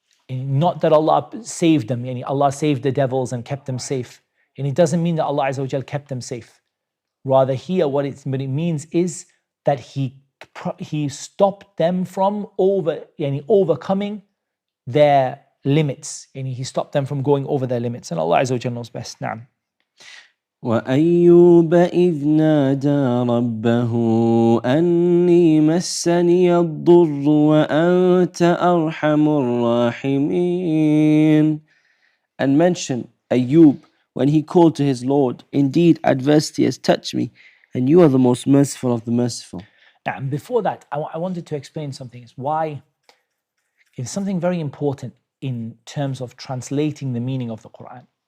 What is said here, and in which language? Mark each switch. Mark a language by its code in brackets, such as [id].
[en] Not that Allah saved them, Allah saved the devils and kept them safe. And it doesn't mean that Allah Azza wa Jal kept them safe. Rather here what it means is that He stopped them from overcoming their limits. He stopped them from going over their limits. And Allah Azza wa Jal knows best. Naam. [ar] وأيوب إذ نادى ربه أني مسني الضر وأنت أرحم الراحمين. [en] And mention Ayyub when he called to his Lord, indeed adversity has touched me and you are the most merciful of the merciful. Now, before that, I wanted to explain something. It's why it's something very important in terms of translating the meaning of the Qur'an.